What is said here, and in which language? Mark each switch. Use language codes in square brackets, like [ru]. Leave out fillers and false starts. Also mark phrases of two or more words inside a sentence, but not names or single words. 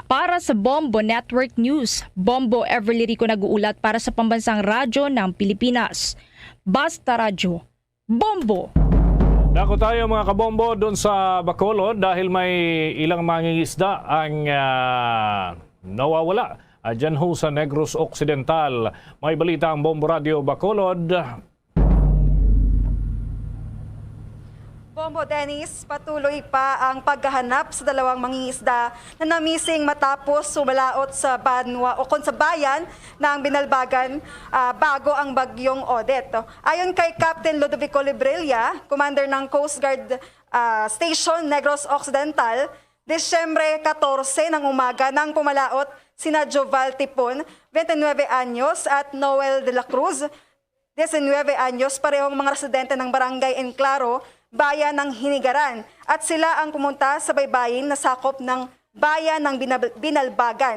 [tl] Para sa Bombo Network News, Bombo Everly Rico nag-uulat para sa Pambansang Radyo ng Pilipinas. Basta Radyo, Bombo! Dako tayo mga kabombo doon sa Bacolod dahil may ilang mangingisda ang nawawala dyan ho sa Negros Occidental. May balita ang Bombo Radio Bacolod. Bombo Dennis, patuloy pa ang paghahanap sa dalawang mangingisda na namising matapos sumalaot sa banwa o sa bayan ng Binalbagan bago ang bagyong Odette. Ayon kay Captain Ludovico Librilla, commander ng Coast Guard Station Negros Occidental, Desyembre 14 ng umaga nang pumalaot sina Joval Tipon, 29 anyos, at Noel de la Cruz, 19 anyos, parehong mga residente ng Barangay Enclaro, bayan ng Hinigaran, at sila ang pumunta sa baybayin na sakop ng bayan ng Binalbagan.